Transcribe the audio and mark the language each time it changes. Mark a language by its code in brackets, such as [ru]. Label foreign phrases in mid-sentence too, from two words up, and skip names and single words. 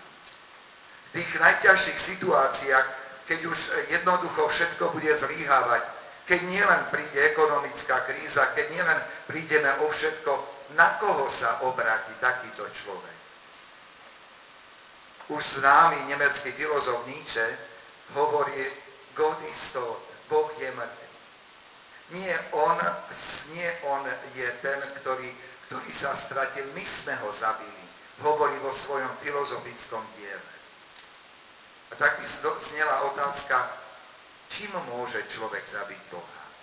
[sk] V tých najťažších situáciách, keď už jednoducho všetko bude zlyhávať, keď nielen príde ekonomická kríza, keď nielen prídeme o všetko, na koho sa obráti takýto človek? Už známy nemecký filozof Nietzsche hovorí, [de] God is tot, [sk] Boh je mŕtvy. Nie on je ten, ktorý sa stratil, my sme ho zabili, hovorí vo svojom filozofickom diele. A tak by znela otázka, čím môže človek zabiť Boha?